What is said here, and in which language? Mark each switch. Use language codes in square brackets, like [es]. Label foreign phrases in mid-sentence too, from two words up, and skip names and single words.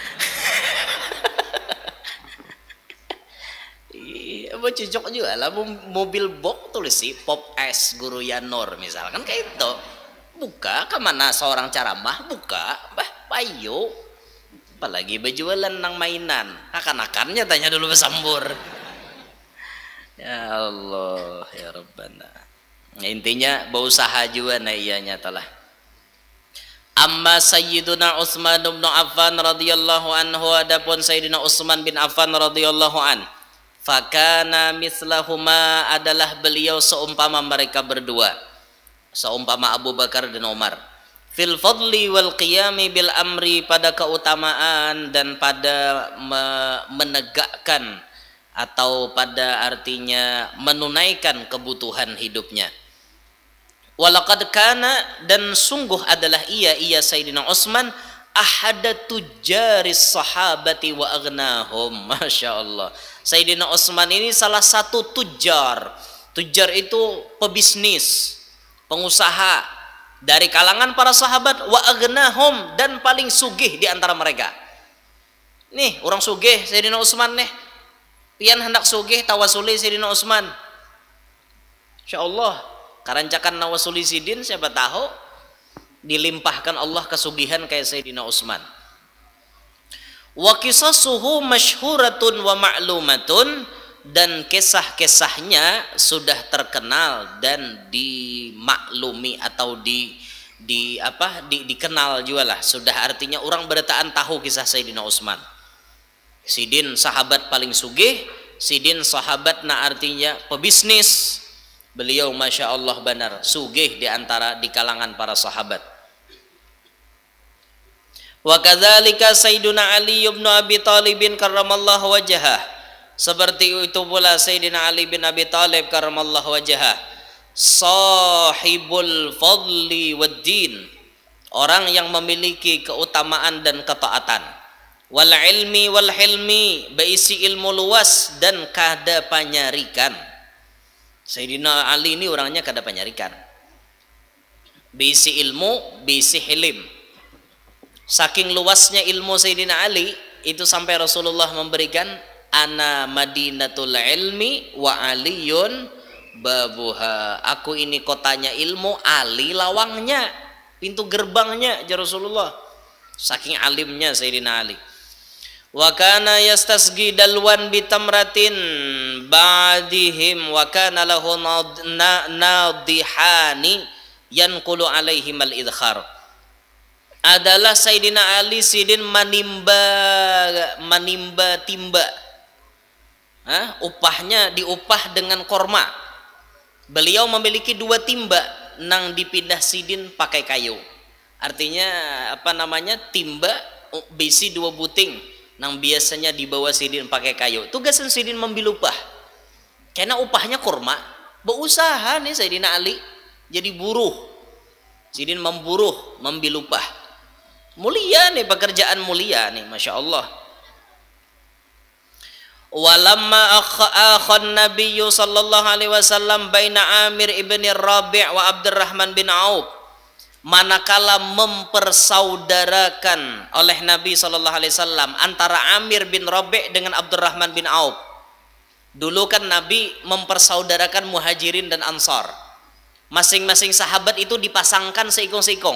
[bjn] Iya cocok juga lah mobil box tulis sih Pop S Guru Yanur misalkan kayak itu. Buka kemana seorang caramah buka payo. Apalagi berjualan nang mainan. Akan-akannya tanya dulu besambur. [ar] يا الله يا ربنا. [bjn] Nah, intinya berusaha juga nah iya nyatalah. [ar] أما سيدنا عثمان بن عفان رضي الله عنه, [bjn] adapun Sayyidina Utsman bin Affan [ar] رضي الله عن, فكان مثلهما [bjn] adalah beliau seumpama mereka berdua, seumpama Abu Bakar dan Umar, [ar] في الفضل والقيام بالأمر, [bjn] pada keutamaan dan pada menegakkan atau pada artinya menunaikan kebutuhan hidupnya. [ar] ولقد كان, [bjn] dan sungguh adalah ia Sayyidina Utsman [ar] أحد تجار الصحابة وأغناهم. ما شاء الله, [bjn] Sayyidina Utsman ini salah satu tujar itu pebisnis, pengusaha dari kalangan para sahabat, [ar] وأغناهم, [bjn] dan paling sugih di antara mereka. Nih orang sugih Sayyidina Utsman nih, pian hendak sugih tawasuli Sayyidina Utsman. [ar] إن شاء الله [bjn] karancakan nawasuli sidin siapa tahu dilimpahkan Allah kesugihan kayak Sayyidina Utsman. [ar] وقصصه مشهورة ومعلومة, [bjn] dan kisah-kisahnya sudah terkenal dan dimaklumi atau dikenal juga lah, sudah artinya orang bertaan tahu kisah Sayyidina Utsman. Sidin sahabat paling sugih, sidin sahabat na artinya pebisnis. Beliau [ar] ما شاء الله [bjn] benar sugih di kalangan para sahabat. [ar] وكذلك سيدنا علي بن أبي طالب كرم الله وجهه, [bjn] seperti itu pula Sayyidina Ali bin Abi Thalib [ar] كرم الله وجهه, صاحب الفضل والدين, [bjn] orang yang memiliki keutamaan dan ketaatan. [ar] والعلم والحلم, [bjn] berisi ilmu luas dan kada panyarikan. Sayyidina Ali ini orangnya kada panyarikan, berisi ilmu, berisi hilim. Saking luasnya ilmu Sayyidina Ali itu sampai Rasulullah memberikan [ar] أنا مدينة العلم وعلي بابها. [bjn] Aku ini kotanya ilmu, Ali lawangnya, pintu gerbangnya, [ar] يا رسول الله. [bjn] Saking alimnya Sayyidina Ali. [ar] وكان يستقي دلوا بتمرة بعدهم وكان له ناضحان ينقل عليهم الإذخر. [bjn] Adalah Sayyidina Ali sidin manimba timba. Upahnya diupah dengan korma. Beliau memiliki 2 timba nang dipindah sidin pakai kayu. Artinya apa namanya, timba bisi 2 buting nang biasanya dibawa sidin pakai kayu. Tugasan sidin membil upah. Karena upahnya korma, berusaha nih Sayyidina Ali jadi buruh. Sidin memburuh, membil upah. Mulia nih, pekerjaan mulia nih, [ar] ما شاء الله. ولما آخى النبي صلى الله عليه وسلم بين عامر بن ربيع وعبد الرحمن بن عوف, [bjn] manakala mempersaudarakan oleh Nabi [ar] صلى الله عليه وسلم [bjn] antara Amir bin Rabi' dengan Abdurrahman bin Auf. Dulu kan Nabi mempersaudarakan Muhajirin dan Ansar. Masing-masing sahabat itu dipasangkan seikong-seikong.